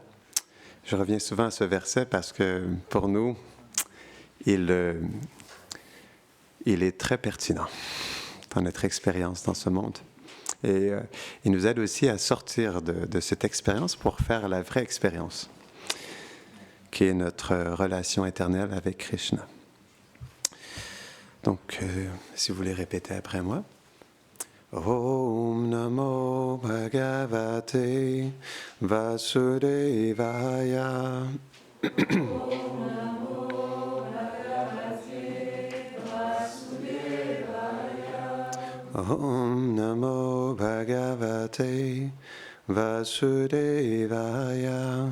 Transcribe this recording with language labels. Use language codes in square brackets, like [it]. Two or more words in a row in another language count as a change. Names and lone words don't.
[fr] Je reviens souvent à ce verset parce que pour nous, il est très pertinent dans notre expérience dans ce monde. Et il nous aide aussi à sortir de cette expérience pour faire la vraie expérience, qui est notre relation éternelle avec Krishna. Donc, si vous voulez répéter après moi. [sa] ॐ नमो भगवते वासुदेवाय. ॐ नमो भगवते वासुदेवाय.